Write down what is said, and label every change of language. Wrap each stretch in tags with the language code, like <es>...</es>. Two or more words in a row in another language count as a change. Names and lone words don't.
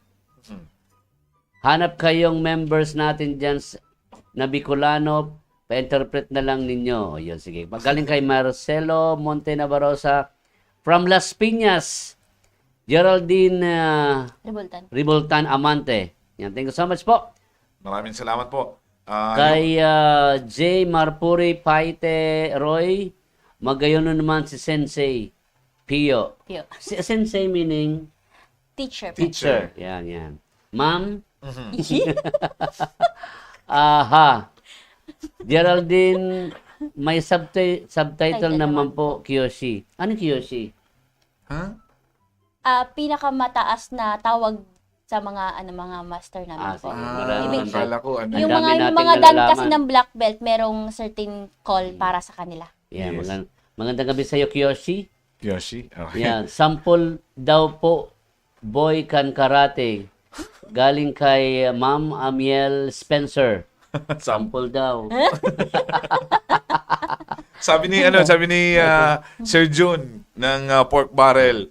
<tl>Hanap kayong members natin dyan na Bicolano, pa-interpret na lang ninyo. Yun, sige. Magaling kay Marcelo Monte Nabarosa. From Las Piñas, Geraldine Ribultan Amante. Yan,</tl> <en>thank you so much po.</en> <tl>Maraming salamat po. Kay J. Marpuri Paite Roy, magayon naman si Sensei Pio. Si Sensei meaning? Teacher. Yan. Ma'am? Aha. Geraldine, may subtitle naman po, Kiyoshi. Ano Kiyoshi? Huh? Pinakamataas na tawag sa mga master namin po. Yung mga dan kasi ng</tl> <en>black belt,</en> <tl>merong</tl> <en>certain call</en> <tl>para sa kanila.</tl> <en>Yeah, yes.</en> <tl>Magandang gabi sa iyo, Kiyoshi.</tl> <en>Okay.</en> <tl>Yeah, sample daw po Boy Can Karate. Galing kay Ma'am Amiel Spencer. Sample daw. sabi ni Sir June ng Pork Barrel.</tl>